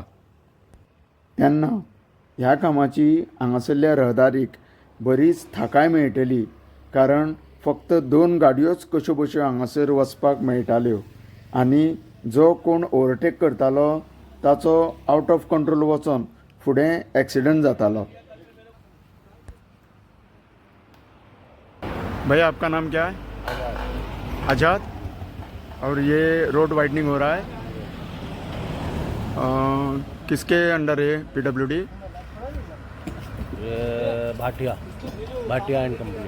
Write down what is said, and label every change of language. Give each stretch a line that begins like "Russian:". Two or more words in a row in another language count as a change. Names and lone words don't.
Konkani: तेन्ना ह्या कामाची हांगासरल्या रहदारीक बरीच थाकाय मेळटली, कारण फक्त 2 गाडयोच कश्यो बश्यो हांगासर वचपाक मेळटाल्यो आनी जो कोण ओवरटेक करतालो ताचो
English: out of control
Konkani: वचोन फुडें एक्सिडंट जातालो.
Hindi: भैया, आपका नाम क्या है? आजाद. और ये
English: road widening
Hindi: हो रहा है, किसके अंडर है? PWD? भाटिया एंड कंपनी.